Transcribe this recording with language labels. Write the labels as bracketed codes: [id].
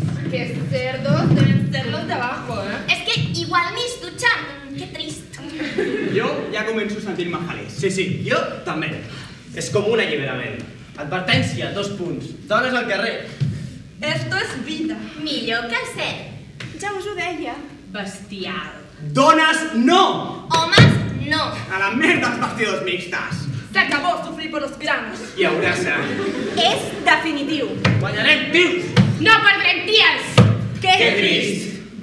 [es] Que cerdos deben ser los de abajo, [ca] És que igual ni es dutxen. Que trist. Jo ja començo a sentir-me feliç. Sí, jo també. És com un alliberament. Advertència, 2 punts. Dones al carrer. [es] Esto es vida. [ca] Millor que el cel. Ja us ho deia. Bestial. Dones, no! Homes, no. A la merda els vestidors mixtes. [es] Se acabó sufrir por los granos. [ca] Hi haurà sang. És definitiu. Guanyarem, tios! No perdrem ties! Que trist.